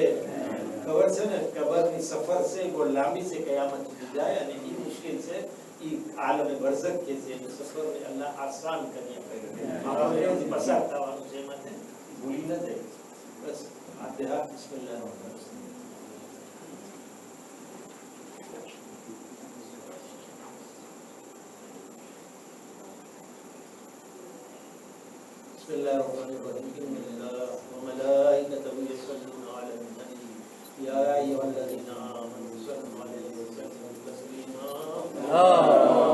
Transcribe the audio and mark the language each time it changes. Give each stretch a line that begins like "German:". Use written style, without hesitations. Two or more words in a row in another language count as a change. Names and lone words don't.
Gujarati: ખબર છે ને કબરની સફર છે બહુ લાંબી છે, કયામત સુધી જાય અને એ મુશ્કેલ છે. એ આલમે બરઝખ કે છે એ સફર અલ્લાહ આસાન કરી આપે. આપણે પસાર થવાનું છે, એમાં ભૂલી ન જાય. બસ ફાતિહા બિસ્મિલ્લાહ.
Arabic: بسم الله الرحمن الرحيم الله وملائكته يصلون على النبي يا أيها الذين آمنوا صلوا عليه وسلموا تسليما